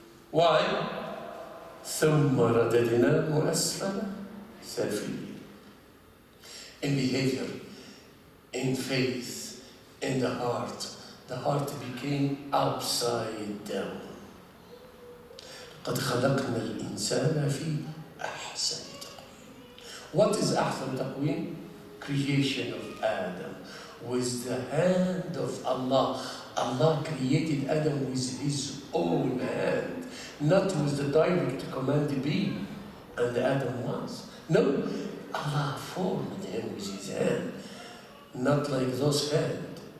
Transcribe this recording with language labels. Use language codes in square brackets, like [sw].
[en] Why? [ar] ثم رددناه أسفل سافلين. [en] In behavior, in faith, in the heart became upside down. [ar] قد خلقنا الإنسان في أحسن تقويم. [en] What is [ar] أحسن تقويم? [en] Creation of Adam with the hand of Allah. Allah created Adam with his own hand, not with the direct command be, and Adam was. No, Allah formed him with his hand, not like those hands.